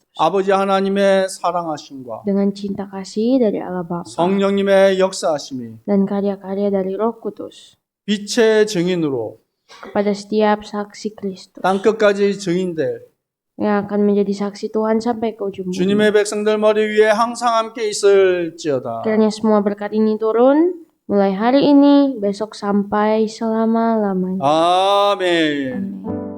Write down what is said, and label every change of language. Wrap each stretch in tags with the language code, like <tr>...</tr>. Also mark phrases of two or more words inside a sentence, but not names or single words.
<ko>아버지 하나님의 사랑하심과</ko> <id>dengan cinta kasih dari Allah Bapa</id> <ko>성령님의 역사하심이</ko> <id>dan karya-karya dari Roh Kudus</id> <ko>빛의 증인으로</ko> <id>kepada setiap saksi Kristus</id> <ko>땅끝까지 증인될</ko> <id>yang akan menjadi saksi Tuhan sampai ke ujung bumi.</id> <ko>주님의 백성들 머리 위에 항상 함께 있을지어다.</ko> <id>Kiranya semua berkat ini turun mulai hari ini, besok sampai selama-lamanya.</id> <ko>아멘.</ko> <id>Amin.</id>